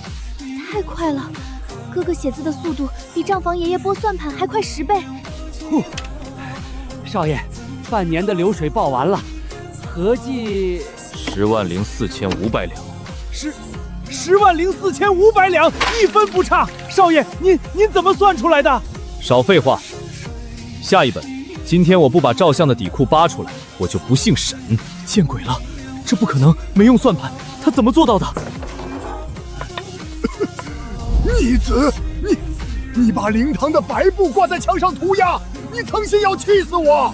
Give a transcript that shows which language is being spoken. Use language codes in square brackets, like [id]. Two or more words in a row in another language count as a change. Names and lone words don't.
[zh] 太快了，哥哥寫字的速度比賬房爺爺撥算盤還快10倍。少爺，半年的流水報完了，合計 10萬04500兩。 10.4500兩，1 分不差。少爷，您怎么算出来的？少废话，下一本。今天我不把赵相的底裤扒出来，我就不姓沈。见鬼了，这不可能！没用算盘，他怎么做到的？逆子，你把灵堂的白布挂在墙上涂鸦，你曾心要气死我！